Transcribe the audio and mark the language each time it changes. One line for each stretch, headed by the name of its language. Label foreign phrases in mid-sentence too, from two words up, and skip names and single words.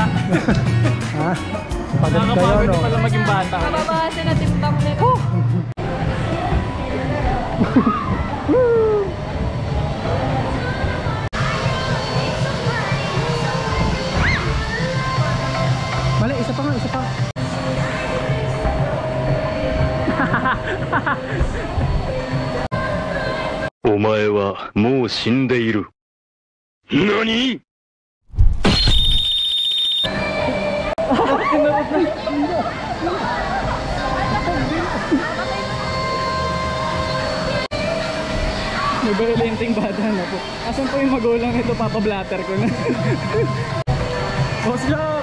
Filipino: Ha? Pagod kayo, Nakakapagod no? pala maging bata. Mababawasan na timbang nito. Mali, isa pa nga, isa pa.
Japanese: お前はもう死んでいる。何？
Filipino: May violenteng bata na po. Asan po yung magulang nito? Papablatter ko na. Boss Jack!